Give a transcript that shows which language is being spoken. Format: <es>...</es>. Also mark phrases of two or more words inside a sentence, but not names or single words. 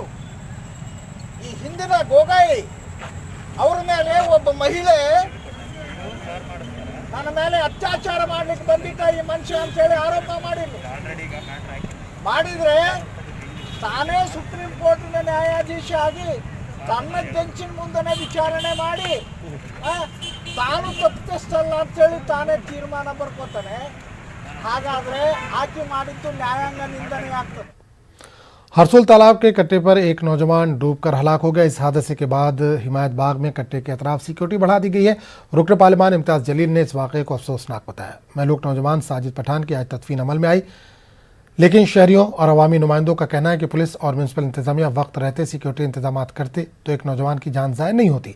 <kn>ಈ ಹಿಂದಿನ ಗೋಗಾಯಿ ಅವ್ರ ಮೇಲೆ ಒಬ್ಬ ಮಹಿಳೆ ನನ್ನ ಮೇಲೆ ಅತ್ಯಾಚಾರ ಮಾಡ್ಲಿಕ್ಕೆ ಬಂದಿದ್ದ ಈ ಮನುಷ್ಯ ಅಂತ ಹೇಳಿ ಆರೋಪ ಮಾಡಿದ್ರೆ ತಾನೇ ಸುಪ್ರೀಂ ಕೋರ್ಟಿನ ನ್ಯಾಯಾಧೀಶ ಆಗಿ ತನ್ನ ಬೆಂಚಿನ ಮುಂದನೆ ವಿಚಾರಣೆ ಮಾಡಿ ತಾನು ತಪ್ಪಿಸ್ತಲ್ಲ ಅಂತ ಹೇಳಿ ತಾನೇ ತೀರ್ಮಾನ ಬರ್ಕೋತಾನೆ. ಹಾಗಾದ್ರೆ ಆಕೆ ಮಾಡಿದ್ದು ನ್ಯಾಯಾಂಗ ನಿಂದನೀಯ ಆಗ್ತದೆ।</kn> <ur>ہرسول تالاب کے کٹے پر ایک نوجوان ڈوب کر ہلاک ہو گیا. اس حادثے کے بعد ہمایت باغ میں کٹے کے اطراف سیکیورٹی بڑھا دی گئی ہے. رکن پارلیمان امتیاز جلیل نے اس واقعے کو افسوسناک بتایا۔ مہلوک نوجوان ساجد پٹھان کی آج تدفین عمل میں آئی، لیکن شہریوں اور عوامی نمائندوں کا کہنا ہے کہ پولیس اور میونسپل انتظامیہ وقت رہتے سیکیورٹی انتظام کرتے تو ایک نوجوان کی جان ضائع نہیں ہوتی.</ur>